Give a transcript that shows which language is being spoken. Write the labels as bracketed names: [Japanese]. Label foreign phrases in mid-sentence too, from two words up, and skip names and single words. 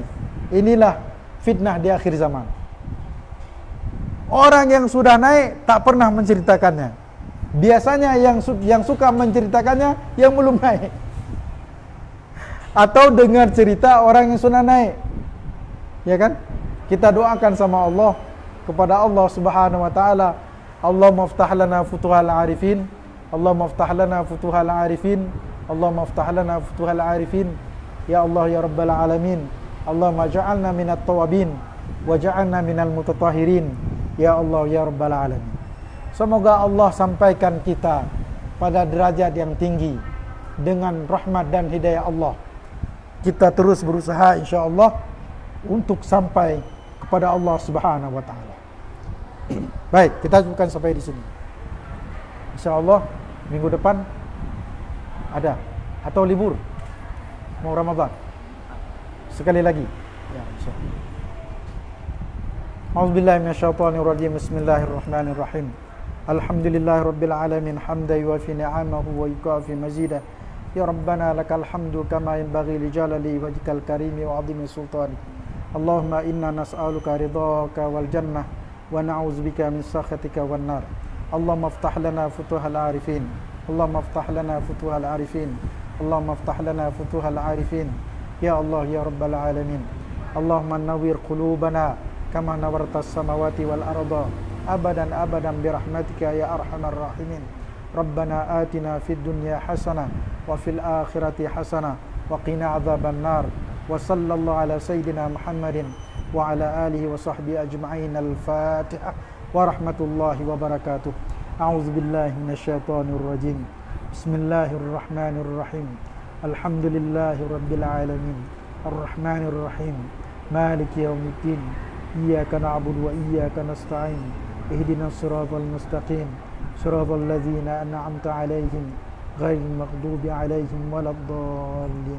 [Indonesian] Inilah fitnah di akhir zaman. Orang yang sudah naik tak pernah menceritakannya. Biasanya yang suka menceritakannya yang belum naik. Atau dengar cerita orang yang sudah naik. Ya kan? Kita doakan sama Allah, kepada Allah [Arabic] سبحانه وتعالى، اللهم افتح لنا فتوح العارفين، اللهم افتح لنا فتوح العارفين، اللهم افتح لنا فتوح العارفين, يا الله يا رب العالمين، اللهم اجعلنا من التوابين واجعلنا من المتطهرين، يا الله يا رب العالمين. [Indonesian] Semoga Allah sampaikan kita pada derajat yang tinggi dengan rahmat dan hidayah Allah. Kita terus berusaha insyaallah untuk sampai kepada Allah [Arabic] سبحانه وتعالى. [Indonesian] Baik, kita cukupkan sampai di sini. Insyaallah minggu depan ada atau libur mau Ramadan. Sekali lagi. Ya, insyaallah. [Arabic] أعوذ بالله من الشيطان الرجيم. بسم الله الرحمن الرحيم. الحمد لله رب العالمين حمدا يوافي نعمه ويكافئ مزيده. يا ربنا لك الحمد كما ينبغي لجلال وجهك الكريم وعظيم سلطانك. اللهم إنا نسألك رضاك والجنة ونعوذ بك من سخطك والنار. اللهم افتح لنا فتوح العارفين. اللهم افتح لنا فتوح العارفين. اللهم افتح لنا فتوح العارفين. يا الله يا رب العالمين. اللهم نور قلوبنا كما نورت السماوات والأرض أبدا أبدا برحمتك يا أرحم الراحمين. ربنا آتنا في الدنيا حسنة وفي الآخرة حسنة وقنا عذاب النار. وصلى الله على سيدنا محمد وعلى آله وصحبه أجمعين. الفاتحة ورحمة الله وبركاته. أعوذ بالله من الشيطان الرجيم. بسم الله الرحمن الرحيم. الحمد لله رب العالمين الرحمن الرحيم مالك يوم الدين إياك نعبد وإياك نستعين اهدنا الصراط المستقيم صراط الذين أنعمت عليهم غير المغضوب عليهم ولا الضالين.